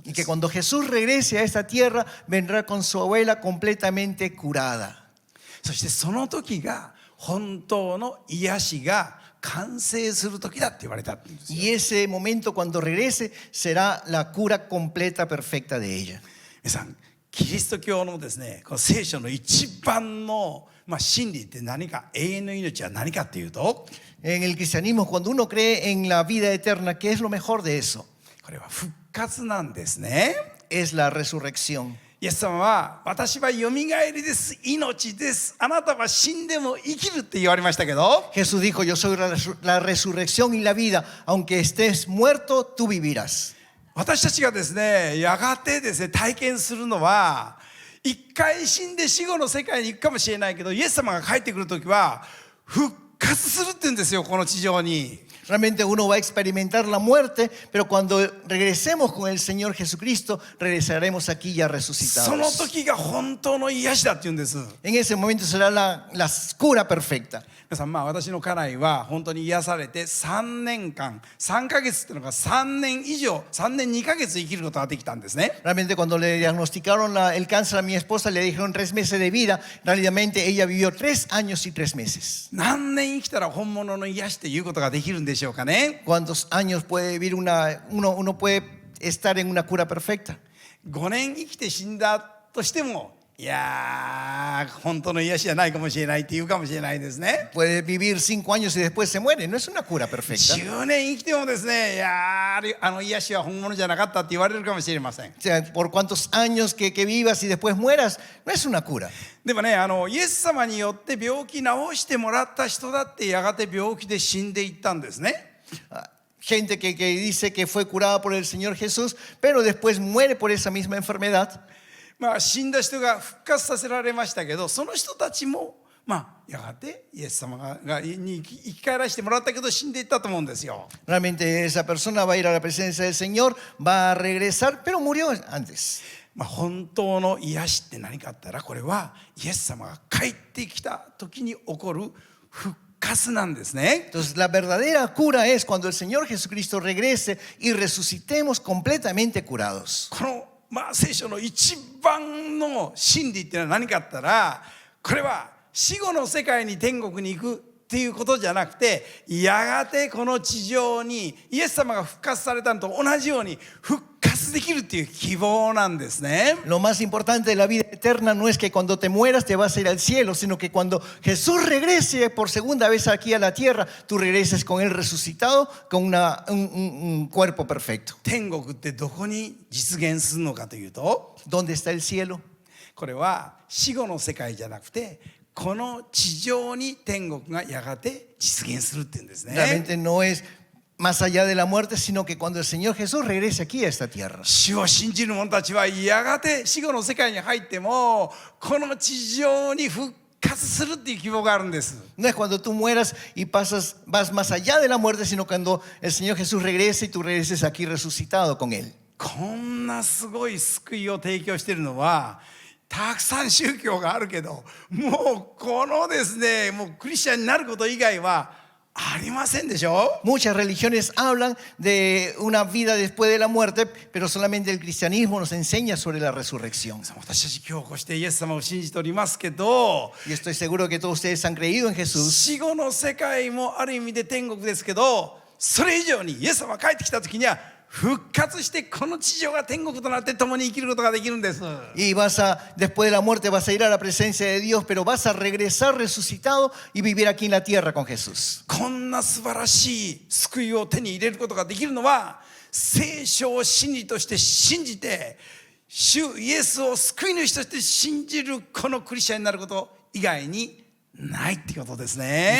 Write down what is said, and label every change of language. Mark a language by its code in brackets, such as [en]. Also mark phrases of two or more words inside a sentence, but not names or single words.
[es] Y [ja] で [es] que [ja] す。 [es] cuando Jesús regrese a esta tierra, vendrá con su abuela completamente curada. [ja] そしてその時が本当の癒しが完成する時だって言われたって言うんですよ。 [es] Y ese momento cuando regrese será la cura completa, perfecta de ella. [ja] 皆さん、キリスト教のですね、この聖書の一番の真理って何か、永遠の命は何かっていうと、 [es] En el cristianismo, cuando uno cree en la vida eterna, ¿qué es lo mejor de eso? [ja] これは復活なんですね。 [es] Es la resurrección. [ja] イエス様は、私はよみがえりです、命です、あなたは死んでも生きるって言われましたけど、 [es] Jesús dijo, yo soy la resurrección y la vida. Aunque estés muerto, tú vivirás. [ja] 私たちがですね、やがてですね、体験するのは、一回死んで死後の世界に行くかもしれないけど、イエス様が帰ってくるときは復活するって言うんですよ、この地上に。 [es] Realmente uno va a experimentar la muerte, pero cuando regresemos con el Señor Jesucristo, regresaremos aquí ya [ja] その [es] resucitados. [ja] 時が本当の癒しだって言うんです。 [es] En ese momento será la cura perfecta. [ja] 皆さん、私の家内は本当に癒されて3年間、3ヶ月っていうのが3年以上、3年2ヶ月生きることができたんですね。 [es] Realmente cuando le diagnosticaron el cáncer a mi esposa, le dijeron 3 meses de vida. Realmente ella vivió 3 años y 3 meses. [ja] 何年生きたら本物の癒しっていうことができるんでしょうかね。 [es] ¿Cuántos años puede vivir uno puede estar en una cura perfecta? [ja] 5 年生きて死んだとしても、いやー、本当の癒しじゃないかもしれないって言うかもしれないですね。 [es] Puede vivir 5 años y después se muere. No es una cura perfecta. [ja] 10 年生きてもですね、いやー、あの癒しは本物じゃなかったって言われるかもしれません。 [es] O sea, por cuántos años que vivas y después mueras, no es una cura. [ja] でもね、イエス様によって病気治してもらった人だってやがて病気で死んでいったんですね。 [es] Gente que dice que fue curada por el Señor Jesús, pero después muere por esa misma enfermedad. [ja] 死んだ人が復活させられましたけど、その人たちもやがてイエス様に生き返らせてもらったけど死んでいったと思うんですよ。 [es] Realmente esa persona va a ir a la presencia del Señor, va a regresar, pero murió antes. [ja] 本当の癒しって何かあったら、これはイエス様が帰ってきた時に起こる復活なんですね。 [es] Entonces la verdadera cura es cuando el Señor Jesucristo regrese y resucitemos completamente curados. [ja] この聖書の一番の真理っていうのは何かあったら、これは死後の世界に天国に行くっていうことじゃなくて、やがてこの地上にイエス様が復活されたのと同じように復活できるっていう希望なんですね。 [es] Lo más importante de la vida eterna no es que cuando te mueras te vas a ir al cielo, sino que cuando Jesús regrese por segunda vez aquí a la tierra, tú regreses con Él resucitado, con un cuerpo perfecto. [ja] 天国ってどこに実現するのかというと、 [es] ¿Dónde está el cielo? [ja] これは死後の世界じゃなくて、この地上に天国がやがて実現するっていうんですね。 [es] Realmente no es más allá de la muerte, sino que cuando el Señor Jesús regrese aquí a esta tierra. [ja] 主を信じる者たちはやがて死後の世界に入ってもこの地上に復活するっていう希望があるんです。 [es] No es cuando tú mueras y vas más allá de la muerte, sino cuando el Señor Jesús regrese y tú regreses aquí resucitado con Él. [ja] こんなすごい救いを提供しているのはたくさん宗教があるけど、もうこのですね、もうクリスチャンになること以外はありませんでしょ。 [es] Muchas religiones hablan de una vida después de la muerte, pero solamente el cristianismo nos enseña sobre la resurrección. [ja] 私たち今日こうしてイエス様を信じておりますけど、 [es] Y estoy seguro que todos ustedes han creído en Jesús. [ja] 死後の世界もある意味で天国ですけど、それ以上にイエス様が帰ってきた時には復活してこの地上が天国となって共に生きることができるんです。 [es] Y después de la muerte vas a ir a la presencia de Dios, pero vas a regresar resucitado y vivir aquí en la tierra con Jesús. [ja] こんな素晴らしい救いを手に入れることができるのは、聖書を真理として信じて主イエスを救い主として信じるこのクリスチャンになること以外にないってことですね。